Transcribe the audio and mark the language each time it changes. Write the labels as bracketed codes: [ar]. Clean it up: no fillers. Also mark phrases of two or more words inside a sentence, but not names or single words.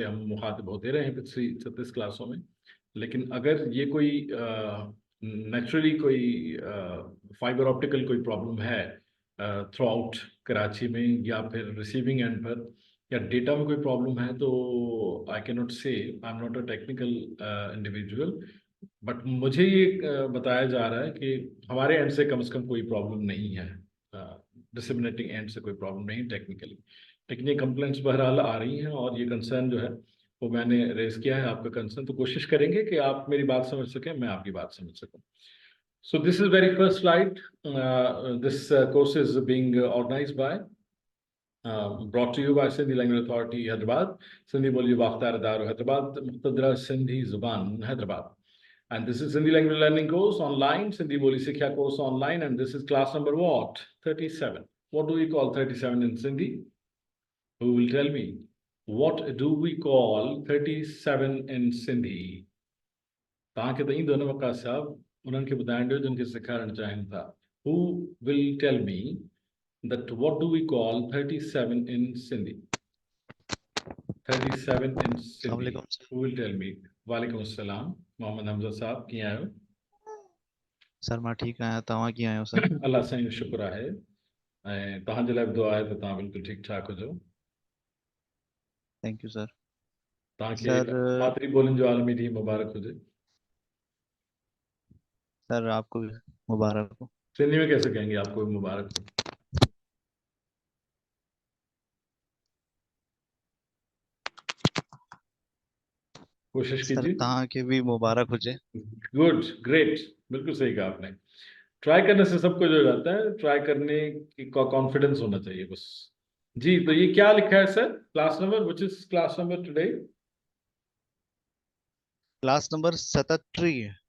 [ur] ہم مخاطب ہوتے رہے ہیں پچھلی 36 کلاسوں میں، لیکن اگر یہ کوئی نیچرلی کوئی [en] fiber optical [ur] کوئی پرابلم ہے [en] throughout [ur] کراچی میں، یا پھر [en] receiving end [ur] پر، یا ڈیٹا میں کوئی پرابلم ہے، تو [en] I cannot say, I am not a technical individual, but [ur] مجھے یہ بتایا جا رہا ہے کہ ہمارے اینڈ سے کم کوئی پرابلم نہیں ہے, [en] disseminating end [ur] سے کوئی پرابلم نہیں ٹیکنیکلی. لیکن یہ کمپلینٹس بہرحال آ رہی ہیں، اور یہ کنسرن جو ہے وہ میں نے ریز کیا ہے آپ کا کنسرن، تو کوشش کریں گے کہ آپ میری بات سمجھ سکیں، میں آپ کی بات سمجھ سکوں. [en] So this is very first slide. This course is being organized by, brought to you by Sindhi Language Authority, Hyderabad, Sindhi Boli Waqtar Daru, Hyderabad, Muqtadra Sindhi Zuban, Hyderabad. And this is Sindhi Language Learning course online, Sindhi Boli Sikhya course online, and this is class number what? 37. What do we call 37 in Sindhi? Who will tell me? What do we call 37 in Sindhi? [sd] तव्हांखे त ईंदो न वक़ास साहब, उन्हनि खे ॿुधाइण ॾियो जिन खे सेखारणु चाहिनि था। [en] Who will tell me that what do we call 37 in Sindhi? 37 in Sindhi. Who will tell me? [ar] وعليكم السلام, [sd] मोहम्मद हमजा साहब, कीअं आहियो? सर मां ठीकु आहियां, तव्हां कीअं आहियो सर? अल्लाह साईं जो शुक्र आहे, ऐं तव्हांजे लाइ बि दुआ आहे त तव्हां बिल्कुलु ठीकु ठाक हुजो। [en] Thank you sir. [sd] तव्हांखे सर मातरी ॿोलियुनि जो आलमी ॾींहुं मुबारक हुजे। [ur] سر آپ کو بھی مبارک ہو. سندھی میں کیسے کہیں گے آپ کو بھی مبارک ہو? कोशिश सर कीजिए। [sd] तव्हांखे भी मुबारक हुजे। [en] Good, great, [ur] بالکل صحیح کہا آپ نے۔ ٹرائی کرنے سے سب کچھ ہو جاتا ہے، ٹرائی کرنے کی کانفیڈنس ہونا چاہیے بس. جی، تو یہ کیا لکھا ہے سر? [en] Class number, which is class number today? class number [ur] 37 ہے.